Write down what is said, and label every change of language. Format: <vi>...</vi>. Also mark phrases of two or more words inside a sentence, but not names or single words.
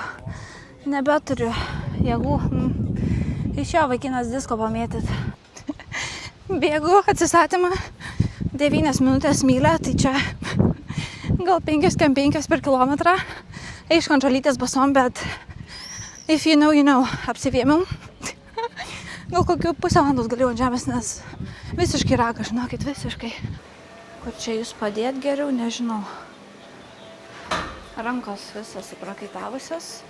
<lt>Nebeturiu jėgų. Išėjo vaikinas disko pamėtyt. Bėgu atsistatymą 9 minutės mylę, tai čia gal 5 per kilometrą. Aišku, ant žalytės basom, bet</lt> <en>if you know, you know,</en> <lt>apsivėmiau. Gal kokių pusę valandos galėjau ant žemės, nes visiškai ragas, žinokit, visiškai. Kur čia jūs padėt geriau, nežinau. Rankos visas suprakaitavusios.</lt>